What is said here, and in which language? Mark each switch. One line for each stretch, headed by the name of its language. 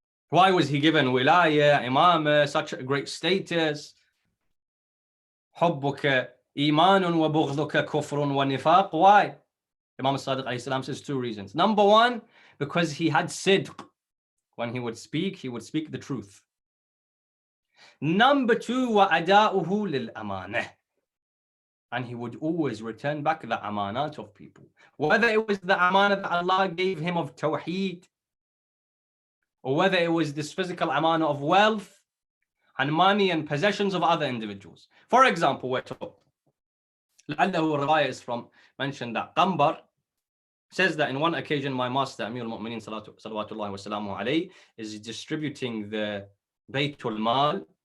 English: Why was he given wilaya, imama, such a great status?
Arabic: Hubbuka imanun wa bughduka kufrun wa nifaq.
English: Why? Imam Sadiq alayhi salam says two reasons. Number one, because he had sidq. When he would speak the truth.
Arabic: Number 2, وَأَدَاؤُهُ لِلْأَمَانَةِ.
English: And he would always return back the amanat of people. Whether it was the amanah that Allah gave him of tawheed, or whether it was this physical amanah of wealth and money and possessions of other individuals. For example, we're told,
Arabic: لعله
English: riwayah is from, mentioned that Qambar says that in one occasion, my master, Amir al-Mu'mineen salawatullahi wa salamu alayhi, is distributing the Baytul Mal.